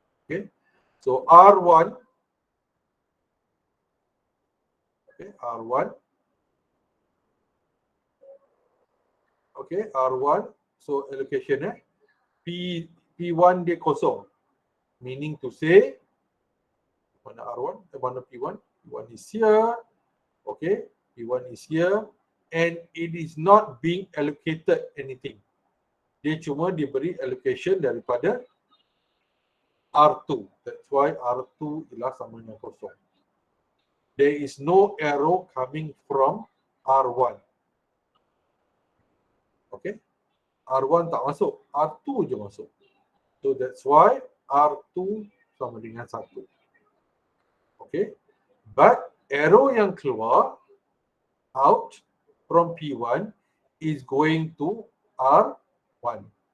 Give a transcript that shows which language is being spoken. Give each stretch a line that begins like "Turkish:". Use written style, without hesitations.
English: Okay, so R1, okay, R1, okay, R1, so allocation P1
Malay: dia kosong,
English: meaning to say, mana R1, mana P1, P1 is here, okay, P1 is here, and it is not being allocated anything.
Malay: Dia cuma diberi allocation daripada R2.
English: That's why
Malay: R2 ialah sama dengan kosong.
English: There is no arrow coming from R1.
Malay: Okay. R1 tak masuk. R2 je masuk.
English: So that's why
Malay: R2 sama dengan 1. Okay.
English: But arrow
Malay: yang keluar
English: out from P1 is going to R1.